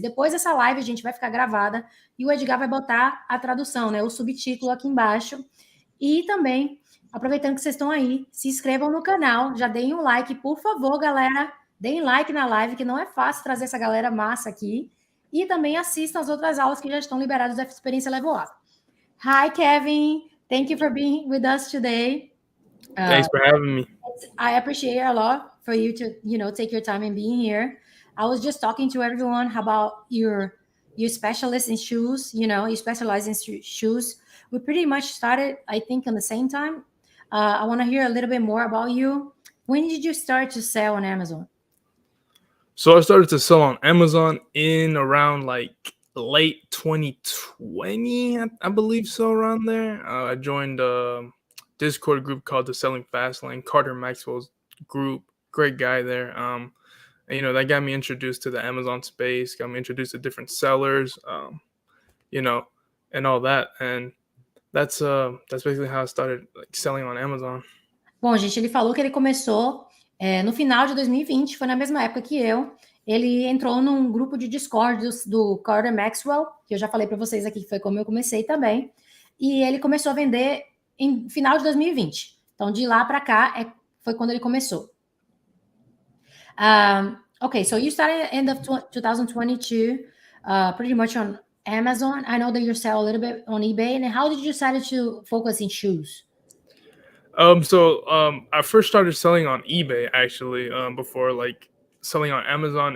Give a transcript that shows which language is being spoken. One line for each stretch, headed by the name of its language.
Portuguese: Depois dessa live, a gente vai ficar gravada e o Edgar vai botar a tradução, né, o subtítulo aqui embaixo. E também, aproveitando que vocês estão aí, se inscrevam no canal, já deem um like, por favor, galera. Deem like na live, que não é fácil trazer essa galera massa aqui. E também assistam as outras aulas que já estão liberadas da Experiência Level Up.
English: Hi, Kevin. Thank you for being with us today. Thanks for having me. I appreciate a lot for you to, take your time and being here. I was just talking to everyone about your specialist in shoes. You specialize in shoes. We pretty much started, I think, on the same time. I want to hear a little bit more about you. When did you start to sell on Amazon? So I started to sell on Amazon in around like late 2020, I believe so, around there. I joined a Discord group called the Selling Fast Lane. Carter Maxwell's group, great guy there. And, that got me introduced to the Amazon space, got me introduced to different sellers, and all that. And that's basically how I started selling on Amazon.
Portuguese: Bom, gente, ele falou que ele começou no final de 2020, foi na mesma época que eu. Ele entrou num grupo de Discord do Carter Maxwell, que eu já falei para vocês aqui, que foi como eu comecei também. E ele começou a vender em final de 2020. Então, de lá para cá, foi quando ele começou.
English: Okay, so you started end of 2022, pretty much on Amazon. I know that you sell a little bit on eBay. And how did you decide to focus in shoes? I first started selling on eBay actually, before selling on Amazon.